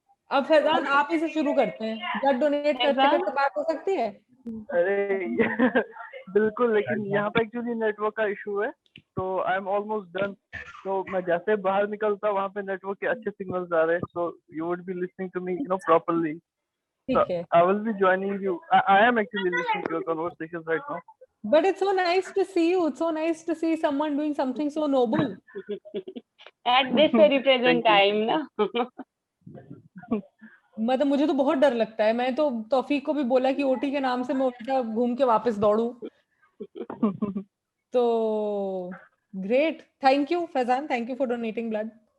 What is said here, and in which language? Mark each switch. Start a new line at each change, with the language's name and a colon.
Hindi: अब फैजान आप ही से शुरू करते हैं, ब्लड डोनेट करते फैजान। करते बात हो सकती है। अरे बिल्कुल, लेकिन यहाँ पे एक्चुअली नेटवर्क का इशू है, तो
English: I am almost done.
Hindi: तो मैं जैसे बाहर निकलता वहाँ पे नेटवर्क के अच्छे सिग्नल्स आ रहे हैं,
English: So you would be listening to me properly.
Hindi: ठीक है।
English: I will be joining you. I am actually listening to your conversations right now. But it's so nice to see you. It's so nice to see someone doing something so noble. At this very present Thank you. time
Hindi: ना। मतलब मुझे तो बहुत डर लगता है, मैं तो तौफीक को भी बोला कि ओटी के नाम से मैं उल्टा घूम के वापस दौड़ू। तो
English: Great, thank you Faizan, thank you for donating blood.